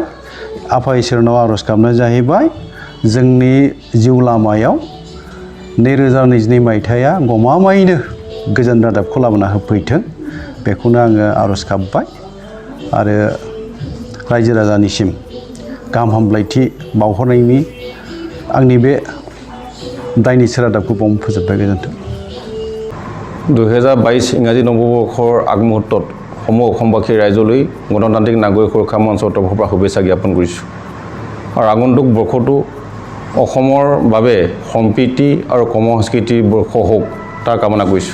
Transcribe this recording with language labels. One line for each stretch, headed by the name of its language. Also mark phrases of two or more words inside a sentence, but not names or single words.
Bodo: आफा इसोरनाव आर'ज गाबनाय जाहैबाय जोंनि जिउ लामायाव 2022 मायथाइया गमामायैनो गोजोन रादाबखौ लाबोना होफैथों। बेखौनो आङो आर'ज गाबबाय आरो रायजो राजानिसिम गाहाम हामलायथि बावहरनायनि आंनि बे दायनिसे रादाबखौ बावनो फोजोबबाय। गोजोन्थों।
Assamese: 2022 ইংৰাজী নৱবৰ্ষৰ আগমুহূৰ্তত সমূহ অসমবাসী ৰাইজলৈ গণতান্ত্ৰিক নাগৰিক সুৰক্ষা মঞ্চৰ তৰফৰ পৰা শুভেচ্ছা জ্ঞাপন কৰিছোঁ। আৰু আগন্তুক বৰ্ষটো অসমৰ বাবে সম্প্ৰীতি আৰু কৰ্ম সংস্কৃতিৰ বৰ্ষ হওক তাৰ কামনা কৰিছোঁ।